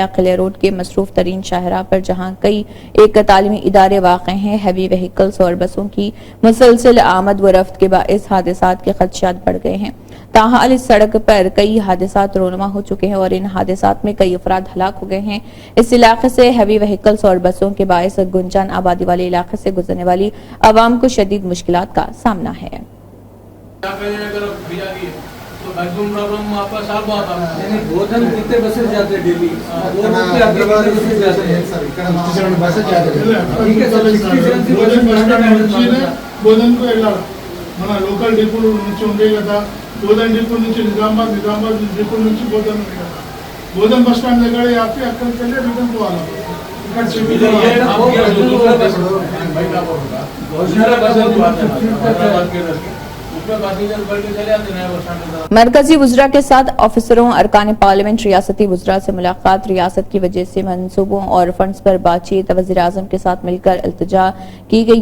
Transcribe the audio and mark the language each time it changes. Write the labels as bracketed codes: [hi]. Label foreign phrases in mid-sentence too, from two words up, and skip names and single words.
[ur] قلعہ روڈ کے مصروف ترین شاہراہ پر جہاں کئی ایک تعلیمی ادارے واقع ہیں، [en] heavy vehicles [ur] اور بسوں کی مسلسل آمد و رفت کے باعث حادثات کے خدشات بڑھ گئے ہیں۔ تاحال اس سڑک پر کئی حادثات رونما ہو چکے ہیں اور ان حادثات میں کئی افراد ہلاک ہو گئے ہیں۔ اس علاقے سے [en] heavy vehicles [ur] اور بسوں کے باعث گنجان آبادی والے علاقے سے گزرنے والی عوام کو شدید مشکلات کا سامنا ہے۔ [te] మన [en] local depot [te] నుంచి ఉండే కదా, బోధన్ డిపో నుంచి నిజామాబాద్, నిజామాబాద్ డిపో నుంచి బోధన్ ఉంది కదా, బోధన్ [en] bus stand [te] దగ్గర ఆపి అక్కడికి వెళ్ళి రిటర్న్ పోవాలి। [ur] مرکزی وزراء کے ساتھ آفیسروں، ارکان پارلیمنٹ، ریاستی وزراء سے ملاقات، ریاست کی وجہ سے منصوبوں اور فنڈز پر بات چیت، وزیر اعظم کے ساتھ مل کر التجا کی گئی۔